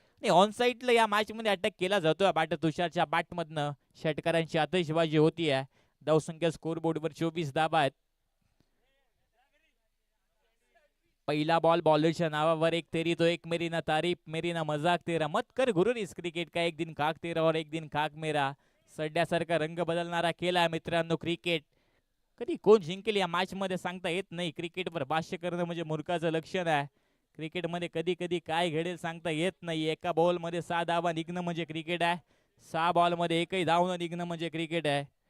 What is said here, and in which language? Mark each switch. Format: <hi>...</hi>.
<mr>On साईडला या match मध्ये अटॅक केला जातोय बॅटर तुषारच्या बॅटमधनं. षटकारांची आतषबाजी होती आहे. धावसंख्या स्कोर बोर्डवर 24 धावा आहेत. पहिला बॉल बॉलरच्या नावावर</mr> <hi>एक तेरी तो एक मेरी ना तारीफ मेरी ना मजाक तेरा मत कर गुरुर. इस क्रिकेट का एक दिन खाक तेरा और एक दिन खाक मेरा.</hi> <mr>सड्यासारखा रंग बदलणारा केला मित्रांनो क्रिकेट. कधी कोण जिंकेल या मॅच मध्ये सांगता येत नाही. क्रिकेटवर भाष्य करणं म्हणजे मूर्खाचं लक्षण आहे. क्रिकेटमध्ये कधी कधी काय घडेल सांगता येत नाही. एका बॉल मध्ये 6 धावा निघणं म्हणजे क्रिकेट आहे. 6 बॉल मध्ये एकही धाव न निघणं म्हणजे क्रिकेट आहे.</mr>